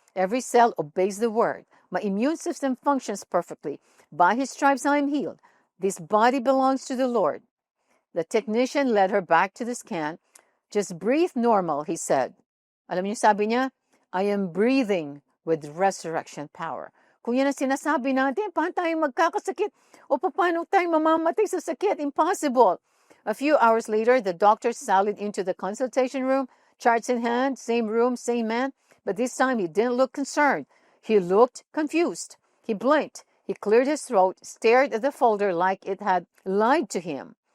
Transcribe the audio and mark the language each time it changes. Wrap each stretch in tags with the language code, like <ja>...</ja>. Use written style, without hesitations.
<en>Every cell obeys the word. My immune system functions perfectly. By his stripes I am healed. This body belongs to the Lord. The technician led her back to the scan. Just breathe normal, he said.</en> <tl>Alam niyo sabi niya,</tl> <en>I am breathing with resurrection power.</en> <tl>Kung yan ang sinasabi natin, paano tayo magkakasakit? O paano tayo mamamatay sa sakit?</tl> <en>Impossible. A few hours later, the doctor sallied into the consultation room, charts in hand, same room, same man. But this time he didn't look concerned. He looked confused. He blinked. He cleared his throat, stared at the folder like it had lied to him.</en>